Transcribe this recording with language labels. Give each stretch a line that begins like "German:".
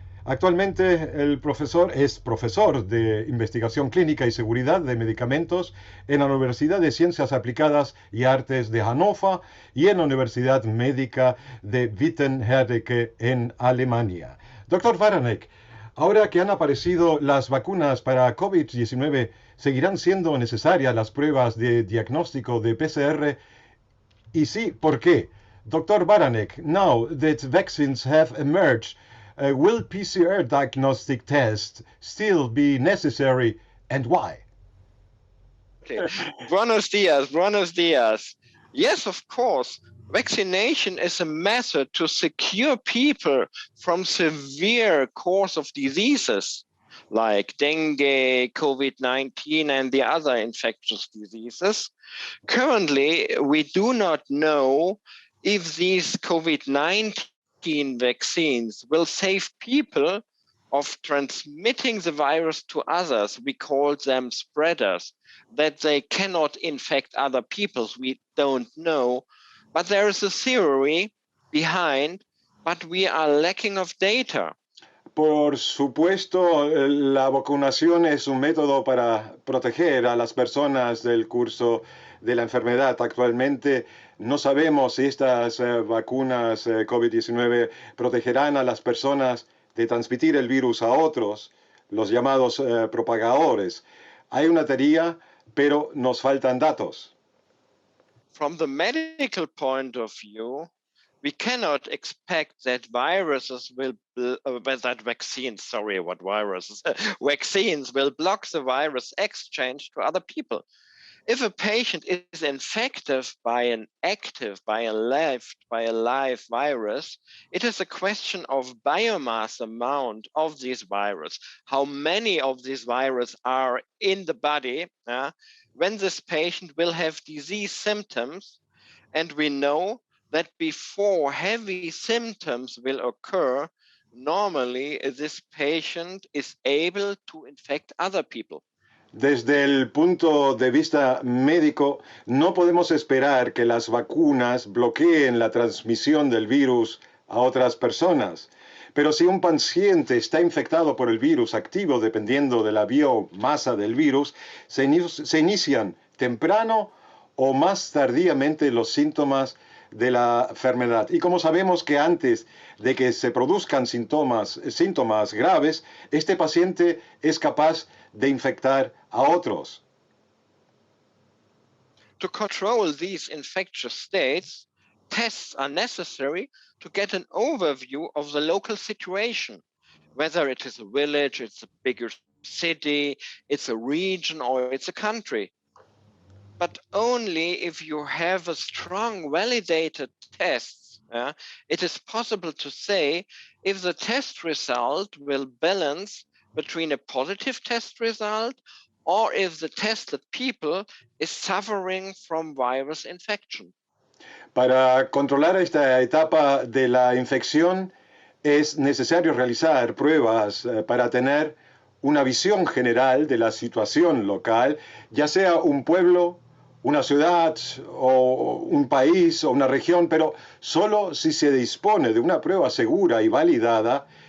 Spanish: Actualmente el profesor es profesor de investigación clínica y seguridad de medicamentos en la Universidad de Ciencias Aplicadas y Artes de Hannover y en la Universidad Médica de Wittenherdecke en Alemania. Doctor Varanek, ahora que han aparecido las vacunas para COVID-19, ¿seguirán siendo necesarias las pruebas de diagnóstico de PCR? Y sí, ¿por qué? Dr.
English: Baranek, now that vaccines have emerged, will PCR diagnostic tests still be necessary and why? Okay.
Spanish: Buenos dias, buenos dias.
English: Yes, of course. Vaccination is a method to secure people from severe course of diseases like dengue, COVID-19, and the other infectious diseases. Currently, we do not know if these COVID-19 vaccines will save people of transmitting the virus to others. We call them spreaders, that they cannot infect other people. We don't know, but there is a theory behind, but we are lacking of data.
Spanish: Por supuesto, la vacunación es un método para proteger a las personas del curso de la enfermedad. Actualmente no sabemos si estas vacunas COVID-19 protegerán a las personas de transmitir el virus a otros, los llamados propagadores. Hay una teoría, pero nos faltan datos.
English: From the medical point of view, we cannot expect that viruses will, that vaccines, sorry, what viruses, vaccines will block the virus exchange to other people. If a patient is infected by an active, by a live virus, it is a question of biomass amount of this virus, how many of this virus are in the body, when this patient will have disease symptoms, and we know that before heavy symptoms will occur, normally this patient is able to infect other people.
Spanish: Desde el punto de vista médico, no podemos esperar que las vacunas bloqueen la transmisión del virus a otras personas. Pero si un paciente está infectado por el virus activo, dependiendo de la biomasa del virus, se inician temprano o más tardíamente los síntomas de la enfermedad. Y como sabemos que antes de que se produzcan síntomas graves, este paciente es capaz de infectar a otros.
English: To control these infectious states, tests are necessary to get an overview of the local situation, whether it is a village, it's a bigger city, it's a region, or it's a country. But only if you have a strong validated test, it is possible to say if the test result will balance between a positive test result or if the tested people is suffering from virus infection.
Spanish: Para controlar esta etapa de la infección es necesario realizar pruebas para tener una visión general de la situación local, ya sea un pueblo, una ciudad o un país o una región, pero solo si se dispone de una prueba segura y validada,